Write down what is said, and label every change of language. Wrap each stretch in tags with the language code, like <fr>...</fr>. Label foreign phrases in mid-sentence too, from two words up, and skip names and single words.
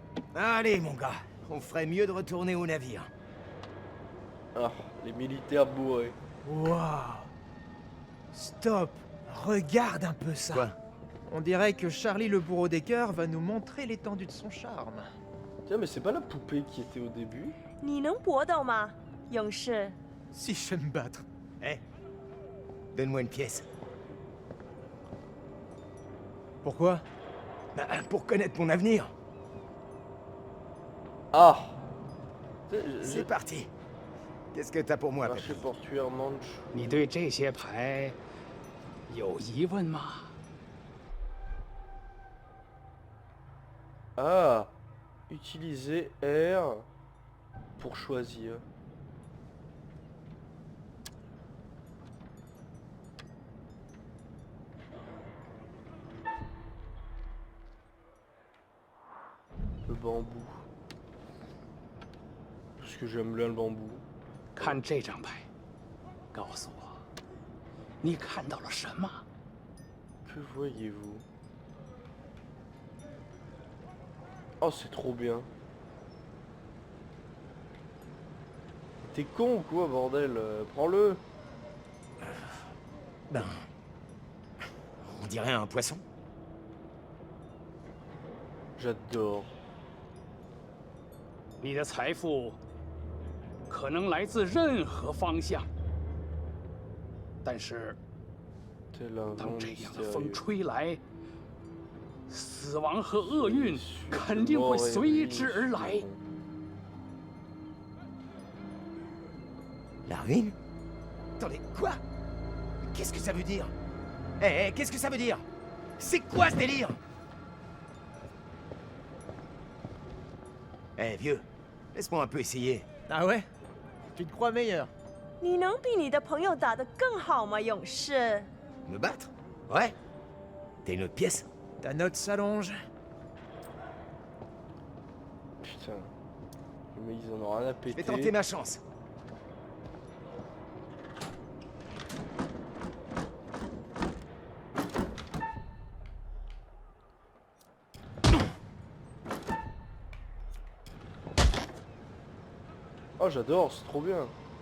<fr>Allez, mon gars, on ferait mieux de retourner au navire. Ah, les militaires bourrés. Waouh! Stop! Regarde un peu ça! Quoi? On dirait que Charlie le bourreau des cœurs va nous montrer l'étendue de son charme. Tiens, mais c'est pas la poupée qui était au début?</fr> <zh>你能搏斗吗，勇士？</zh> <fr>Si je sais me battre. Eh, donne-moi une pièce. Pourquoi? Bah, pour connaître mon avenir. Ah! C'est parti. Qu'est-ce que t'as pour moi, Marché papy? portuaire Manche.</fr> <zh>你对这些牌有疑问吗？</zh> <fr>Ah! Utiliser R pour choisir. Le bambou. Parce que j'aime bien le bambou.</fr> <zh>看这张牌，告诉我，你看到了什么？</zh> <fr>Que voyez-vous? Oh, c'est trop bien. T'es con ou quoi, bordel? Prends-le. Ben... On dirait un poisson. J'adore.</fr> <zh>你的财富可能来自任何方向，但是</zh> <fr>Tel un</fr> <zh>当</zh> <fr>vent</fr> <zh>这样的风</zh> <fr>mystérieux.</fr> <zh>吹来，死亡和厄运肯定会随之而来。</zh> <fr>La ruine? Attendez, quoi? Qu'est-ce que ça veut dire? Eh, qu'est-ce que ça veut dire? C'est quoi ce délire? Eh, vieux, laisse-moi un peu essayer. Ah ouais? Tu te crois meilleur?</fr> <zh>你能比你的朋友打得更好吗，勇士？</zh> <fr>Me battre? Ouais. T'as une autre pièce? Ta note s'allonge. Putain. Mais ils en ont rien à Je vais péter. tenter ma chance. Oh, j'adore, c'est trop bien.</fr>